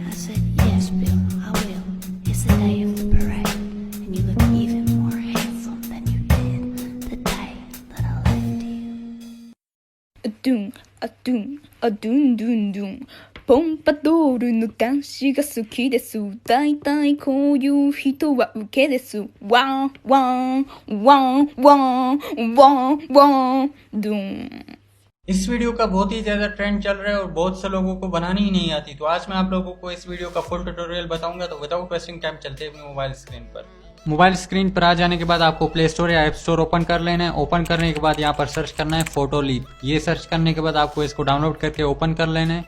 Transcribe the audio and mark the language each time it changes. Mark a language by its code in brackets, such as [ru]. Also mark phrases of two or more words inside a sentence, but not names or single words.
[en] I said, yes, Bill, I will. It's the day of the parade, and you look even more handsome than you did the day that I left you. Doom, doom, doom, doom, doom. [ja] ポンパドールの男子が好きです。だいたいこういう人はウケです。ワンワンワンワンワンワンドゥン。 [hi] इस वीडियो का बहुत ही ज़्यादा ट्रेंड चल रहा है और बहुत से लोगों को बनानी ही नहीं आती, तो आज मैं आप लोगों को इस वीडियो का [en] full tutorial [hi] बताऊंगा। तो [en] without wasting time [hi] चलते हैं अपनी [en] mobile screen [hi] पर। [en] mobile screen [hi] पर आ जाने के बाद आपको प्ले स्टोर या ऐप स्टोर ओपन कर लेना है। ओपन करने के बाद यहाँ पर सर्च करना है फोटोलीप। ये सर्च करने के बाद आपको इसको डाउनलोड करके ओपन कर लेना है।